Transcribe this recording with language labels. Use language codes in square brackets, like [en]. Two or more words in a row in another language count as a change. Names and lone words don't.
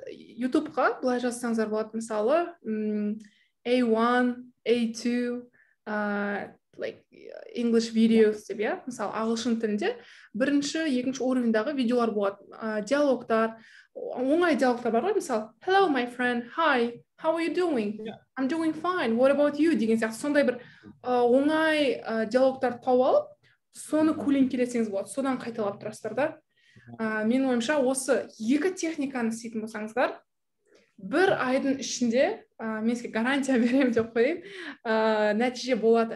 [kk] YouTube-ға былай жазсаңыздар болады. Мысалы A1, A2, [en] like English videos [kk] деп, мысалы ағылшын тілінде бірінші, екінші уровеньдағы видеолар болады. Диалогтар, оңай диалогтар бар ғой, мысалы [en] hello my friend, hi, how are you doing? I'm doing fine, what about you? [kk] деген сияқты сондай бір оңай диалогтар тауып алып, соны көлеңкелесеңіз болады, содан қайталап тұрасыздар да. Менің ойымша осы екі техниканы істейтін болсаңыздар, бір айдың ішінде, мен сізге гарантия беремін деп қояйын, нәтиже болады.